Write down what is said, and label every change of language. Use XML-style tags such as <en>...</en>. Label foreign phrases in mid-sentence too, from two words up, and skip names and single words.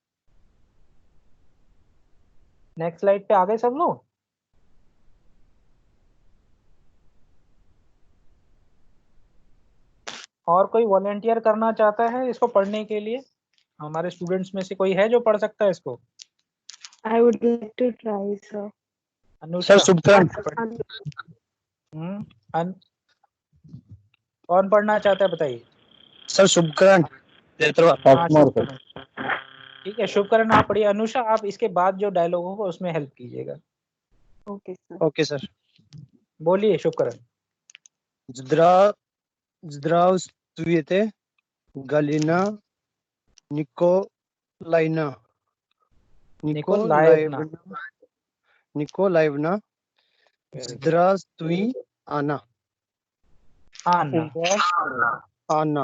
<en>next slide</en> <hi>पे आ गए सब लोग? और कोई वॉलेंटियर करना चाहता है इसको पढ़ने के लिए? हमारे स्टूडेंट्स में से कोई है जो पढ़ सकता है इसको?</hi> <en>I would like to try, sir.</en> <hi>अनुष्का, शुभकरण। कौन पढ़ना चाहता है बताइए? सर शुभकरण। हाँ, शुभकरण। ठीक है, शुभकरण आप पढ़िए। अनुषा आप इसके बाद जो डायलॉग होगा उसमें हेल्प कीजिएगा।</hi> <en>Okay, sir. okay sir.</en> <hi>बोलिए शुभकरण।</hi> <ru>Zdravствуйте, Галина Николаевна. Николаевна. Здравствуй, Анна. Анна.</ru>